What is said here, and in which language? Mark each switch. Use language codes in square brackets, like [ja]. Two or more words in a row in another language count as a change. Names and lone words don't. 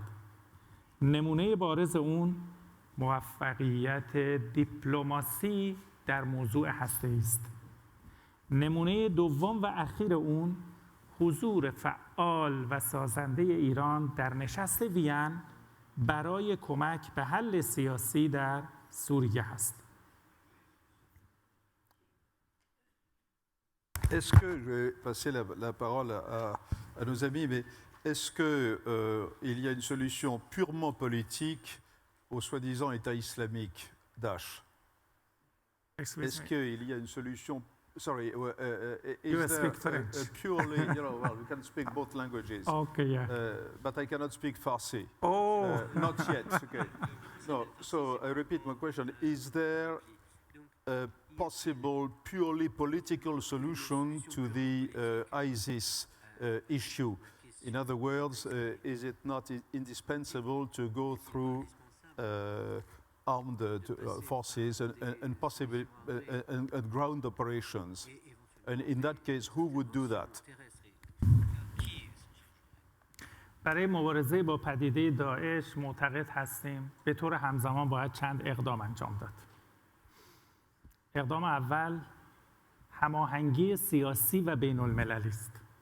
[fa] نمونه بارز اون موفقیت دیپلماسی در موضوع هسته‌ای است. نمونه دوم و اخیر اون حضور فعال و سازنده ایران در نشست وین برای کمک به حل سیاسی در سوریه است. [fr] Est-ce que, je vais passer la parole à nos amis, mais est-ce qu'il y a une solution purement politique au soi-disant État islamique Daesh? Est-ce qu'il y a une solution? [en] Sorry, is there a purely, well, we can speak both languages. Okay, yeah. But I cannot speak Farsi. Oh! Not yet, okay. No, so I repeat my question. Is there a possible purely political solution to the ISIS issue? In other words, is it not indispensable to go through armed forces and possibly and ground operations? And in that case, who would do that? [fa] برای مبارزه با پدیده داعش معتقد هستیم به طور همزمان باید چند اقدام انجام داد. اقدام اول هماهنگی سیاسی و بین المللی است.